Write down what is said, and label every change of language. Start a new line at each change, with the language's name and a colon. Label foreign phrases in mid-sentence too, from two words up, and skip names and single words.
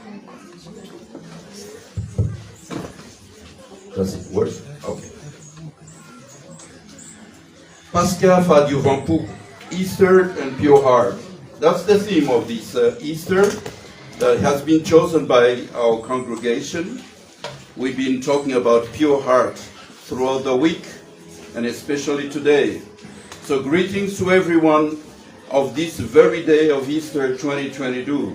English: Does it work? Okay. Pascha fa du Vampu, Easter and Pure Heart. That's the theme of this Easter that has been chosen by our congregation. We've been talking about pure heart throughout the week and especially today. So greetings to everyone of this very day of Easter 2022.